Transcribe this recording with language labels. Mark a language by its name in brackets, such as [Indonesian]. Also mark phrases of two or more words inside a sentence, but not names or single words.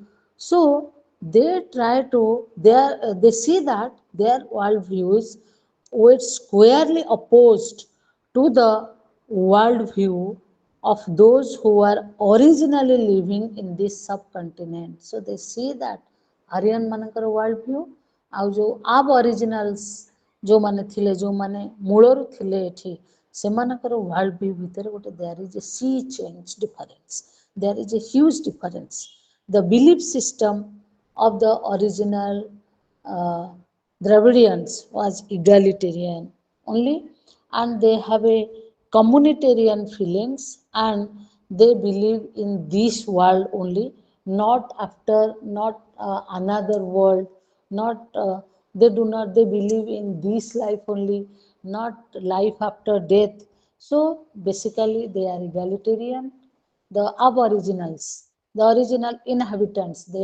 [English] So they try to, they see that their worldviews were squarely opposed to the worldview of those who were originally living in this subcontinent. So they see that Aryan ମାନଙ୍କର world view [Odia] ଆଉ ଯୋଉ [English] aboriginals [Odia] ଯୋଉମାନେ ଥିଲେ ଯୋଉମାନେ ମୂଳରୁ ଥିଲେ ଏଠି ସେମାନଙ୍କର [English] world view [Odia] ଭିତରେ ଗୋଟେ [English] there is a sea change difference. There is a huge difference. The belief system of the original uh, Dravidians was egalitarian only and they have a communitarian feelings and they believe in this world only not after not another world not they do not they believe in this life only not life after death so basically they are egalitarian the aboriginals the original inhabitants